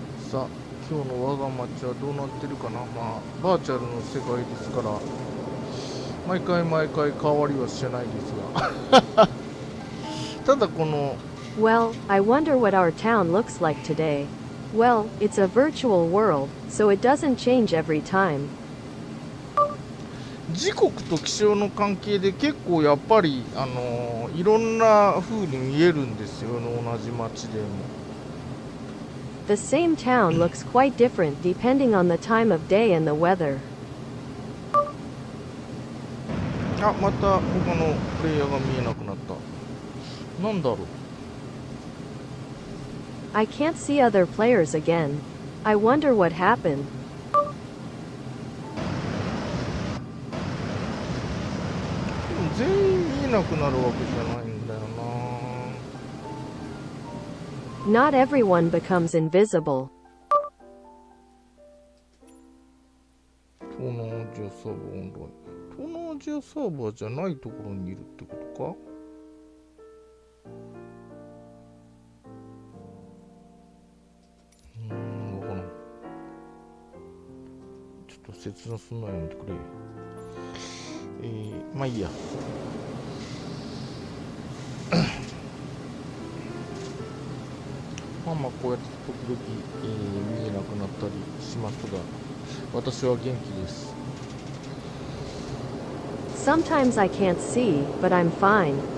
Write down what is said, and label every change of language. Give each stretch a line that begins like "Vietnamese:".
Japanese: さあ、今日の我が町はどうなってるかな。まあバーチャルの世界ですから毎回変わりはしてないですがただこの
English: Well, I wonder what our town looks like today. Well, it's a virtual world, so it doesn't change every time.
Japanese: 時刻と気象の関係で結構やっぱりいろんな風に見えるんですよね、同じ町でも。
English: The same town looks quite different depending on the time of day and the weather.
Japanese: あ、また他のプレイヤーが見えなくなった。なんだろう。
English: I can't see other players again. I wonder what happened.
Japanese: でも全員見えなくなるわけじゃないんだよな。
English: Not everyone becomes invisible.
Japanese: 東南アジアサーバーオンライン。東南アジアサーバーじゃないところにいるってことか。わからん。ちょっと切なすんないのでくれ。まあいいや。まあこうやって時々、見えなくなったりしますが、私は元気です。
English: Sometimes I can't see, but I'm fine.